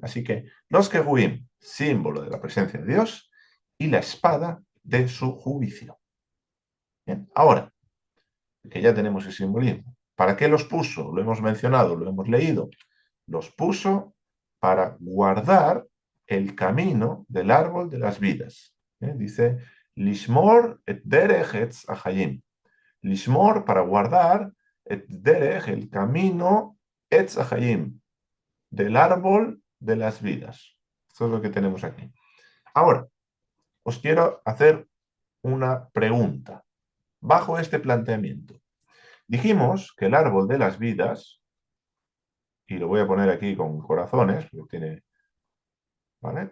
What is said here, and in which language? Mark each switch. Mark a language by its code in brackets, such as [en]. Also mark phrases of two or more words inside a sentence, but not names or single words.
[es] Así que los querubín, símbolo de la presencia de Dios, y la espada de su juicio. Bien, ahora que ya tenemos ese simbolismo, ¿para qué los puso? Lo hemos mencionado, lo hemos leído. Los puso para guardar el camino del árbol de las vidas. Dice, [he] לשמור את דרך עץ החיים. [es] Lishmor para guardar [he] את דרך, [es] el camino [he] עץ החיים, [es] del árbol de las vidas. Esto es lo que tenemos aquí. Ahora, os quiero hacer una pregunta. Bajo este planteamiento, dijimos que el árbol de las vidas, y lo voy a poner aquí con corazones, porque tiene, ¿vale?